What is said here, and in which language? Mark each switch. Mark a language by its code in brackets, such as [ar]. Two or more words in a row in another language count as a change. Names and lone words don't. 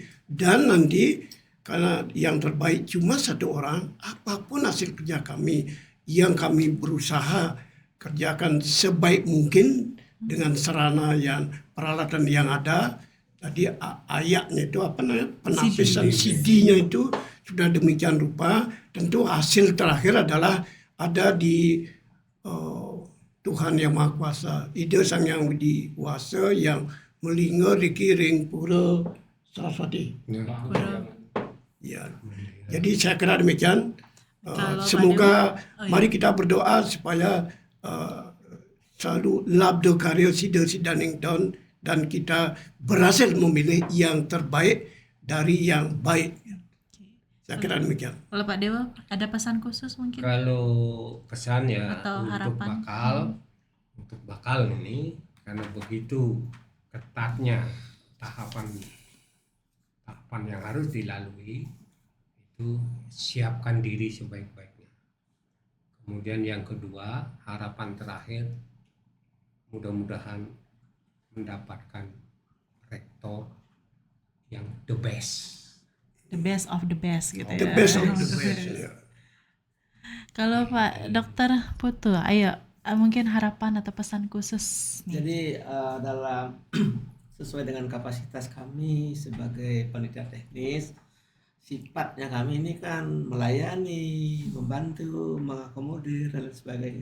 [id] Dan nanti karena yang terbaik cuma satu orang, apapun hasil kerja kami yang kami berusaha kerjakan sebaik mungkin dengan sarana yang peralatan yang ada. Tadi ayatnya itu penapisan CD-nya itu sudah demikian rupa. Tentu hasil terakhir adalah ada di Tuhan Yang Maha Kuasa, Ida Sang Yang Widi Wasa yang melingkar dikiring pura Saraswati. Ya. Jadi saya kira demikian. Semoga mari kita berdoa supaya selalu [ban] labdo karya sida sidaning [id] tahun dan kita berhasil memilih yang terbaik dari yang baik. Saya kira demikian. Kalau Pak Dewa ada pesan khusus mungkin? Kalau pesan ya Atau untuk harapan? bakal ini, karena begitu ketatnya tahapan yang harus dilalui, itu siapkan diri sebaik-baiknya. Kemudian yang kedua, harapan terakhir, mudah-mudahan mendapatkan rektor yang [en] the best of the best [id] gitu ya. [en] The best of the best. [id] Ya. Kalau Pak Dokter Putu, ayo mungkin harapan atau pesan khusus nih. Jadi dalam sesuai dengan kapasitas kami sebagai panitia teknis, sifatnya kami ini kan melayani, membantu, mengakomodir dan sebagainya.